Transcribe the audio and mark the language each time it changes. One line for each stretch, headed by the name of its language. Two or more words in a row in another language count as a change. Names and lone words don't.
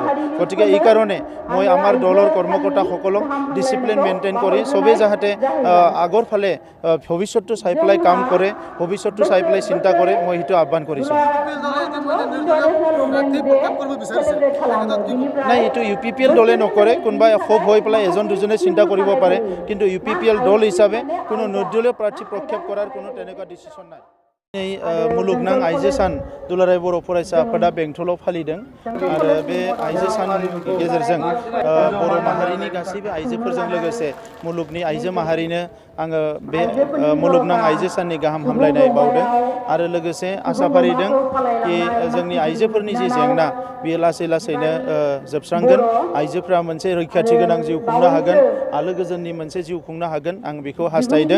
Assamese: গতিকে এই কাৰণে মই আমাৰ দলৰ কৰ্মকৰ্তাসকলক
English: discipline maintain
Assamese: কৰি সবে যাতে আগৰ ফালে ভৱিষ্যতটো চাই পেলাই কাম কৰে, ভৱিষ্যতটো চাই পেলাই চিন্তা কৰে, মই সেইটো আহ্বান কৰিছোঁ। নাই, এইটো UPPL দলে নকৰে, কোনোবাই ক্ষোভ হৈ পেলাই এজন দুজনে চিন্তা কৰিব পাৰে, কিন্তু UPPL দল হিচাপে কোনো নিৰ্দলীয় প্ৰাৰ্থী প্ৰক্ষেপ কৰাৰ কোনো তেনেকুৱা ডিচিশ্যন নাই।
Bodo: मुलुगनां आइजो सान दुलाराय बर' फरायसा आफादा बेंटलाव फालिदों आरो बे आइजो साननि गेजेरजों बर' माहारिनि गासैबो आइजोफोरजों लोगोसे मुलुगनि आइजो माहारिनो आङो बे मुलुगनां आइजो साननि गाहाम हामलायनाय बावदों आरो लोगोसे आसा फारिदों कि जोंनि आइजोफोरनि जि जेंना बेयो लासै लासैनो जोबस्रांगोन, आइजोफोरा मोनसे रैखाथि गोनां जिउ खुंनो हागोन, आलो गोजोननि मोनसे जिउ खुंनो हागोन, आं बेखौ हास्थायदों।